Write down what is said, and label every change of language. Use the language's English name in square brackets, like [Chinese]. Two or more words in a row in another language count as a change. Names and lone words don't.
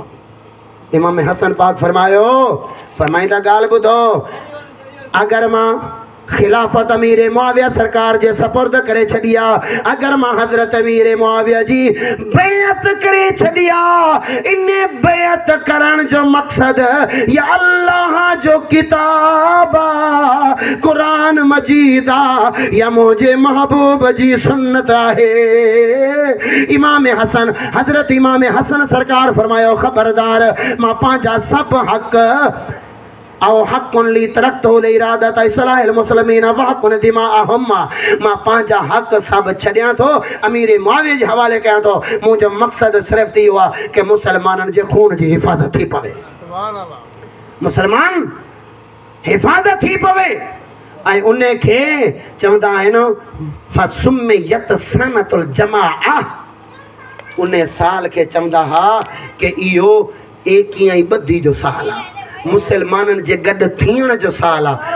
[Sindhi] इमाम हसन पाक फरमाईंदा ॻाल्हि ॿुधो, अगरि मां खिलाफत अमीर मुआविया सरकार जे सपुर्द करे छॾी आहे, अगरि मां हज़रत अमीर मुआविया जी बैअत करे छॾी आहे, इन बैअत करण जो मक़सदु या अल्लाह जो किताब आहे, क़ुरान मजीद आहे, या मुंहिंजे महबूब जी सुन्नत आहे। हज़रत इमाम हसन सरकार फरमायो, ख़बरदार, मां पंहिंजा सभु हक़ औ [Arabic] حق لي تركته لـ إرادة إصلاح المسلمين و حقن دمائهم, [Sindhi] मां पंहिंजा हक़ सभु छॾियां थो, अमीर मुआविया जे हवाले कयां थो। मुंहिंजो मक़सदु सिर्फ़ु इहो आहे कि मुसलमाननि जे खून जी हिफ़ाज़त थी पवे, मुसलमान हिफ़ाज़त थी पवे। ऐं उन खे चवंदा आहिनि [Arabic] فسميت سنة الجماعة, [Sindhi] उन साल खे चवंदा हुआ कि इहो एकी ऐं ॿधी जो साल आहे, मुसलमाननि जे गॾु थियण जो साल आहे।